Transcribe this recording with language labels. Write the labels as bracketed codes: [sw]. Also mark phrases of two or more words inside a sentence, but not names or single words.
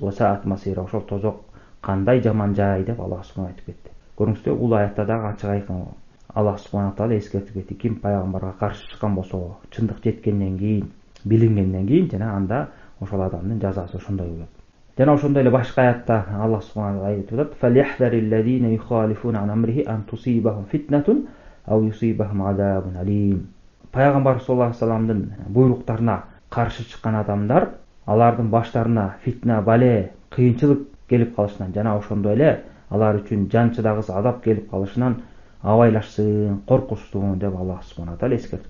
[ar] وساءت مصيرا, [ky] ошол тозок кандай жаман жай деп [ar] الله سبحانه [ky] айтып кетти. Көрүңүздөр, бул аятта дагы ачык айкын [ar] الله سبحانه تعالى [ky] эскертип кетти. Ким пайгамбарга каршы чыккан болсо, чындык жеткенден кийин, билингенден кийин, жана анда ошол адамдын жазасы ошондой болот. Жана ошондой эле башка аятта [ar] الله سبحانه تعالى [ky] айтып атат: [ar] "فليحذر الذين يخالفون عن أمره أن تصيبهم فتنة أو يصيبهم عذاب أليم." Пайгамбар صلى الله عليه вассаламдын буйруктарына каршы чыккан адамдар, алардын баштарына фитна, бале, кыйынчылык келип калышынан жана ошондой эле алар үчүн жанчыдагыс азап келип калышынан абайлашсын, коркушсун деп الله سبحانه تعالى эскертти.